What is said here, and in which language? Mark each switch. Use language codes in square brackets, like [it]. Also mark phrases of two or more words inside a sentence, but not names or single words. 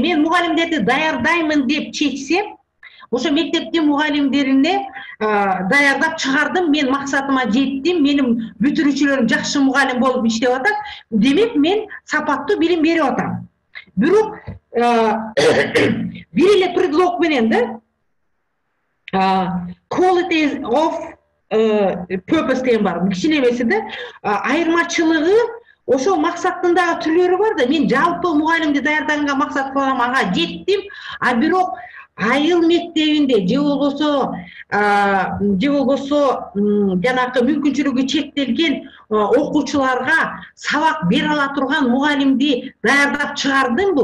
[ky] Мен мугалимдерди даярдаймын деп чечсем, ошо мектептин мугалимдерине даярдап чыгардым, мен максатыма жеттим, менин бүтүрүүчүлөрүм жакшы мугалим болуп иштеп атат. Демек мен сапаттуу билим берип атам. Бирок бир эле предлог менен да [en] quality of purpose [ky] деген бар. Кичине эмеси да, айырмачылыгы ошол максаттын дагы түрлөрү бар да. Мен жалпы мугалимди даярдаганга максат кылам, ага жеттим, бирок айыл мектебинде же болбосо жанакы мүмкүнчүлүгү чектелген окуучуларга сабак бере ала турган мугалимди даярдап чыгардымбы?